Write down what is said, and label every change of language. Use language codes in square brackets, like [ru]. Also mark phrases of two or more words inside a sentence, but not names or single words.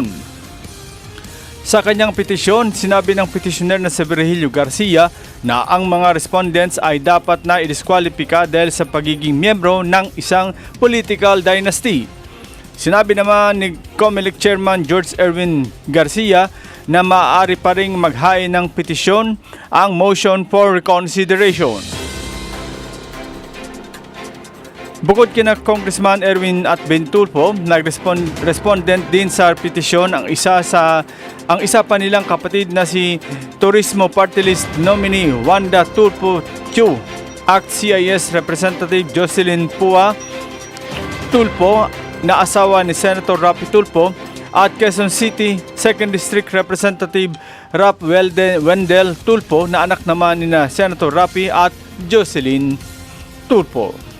[tl] Sa kanyang petisyon, sinabi ng petitioner na si Virgilio Garcia na ang mga respondents ay dapat na idiskwalipika dahil sa pagiging miyembro ng isang [en] political dynasty. [tl] Sinabi naman ni COMELEC Chairman George Erwin Garcia na maaari pa ring maghain ng petisyon ang [en] motion for reconsideration. [tl] Bukod kina Congressman Erwin at Ben Tulfo, nag-respondent din sa petisyon ang isa pa nilang kapatid na si Turismo Party List nominee Wanda Tulfo Chu, ACT-CIS Representative Jocelyn Pua Tulfo na asawa ni Senator Rapi Tulfo at Quezon City 2nd District Representative Rap Wendell Tulfo na anak naman ni Senator Rapi at Jocelyn Tulfo.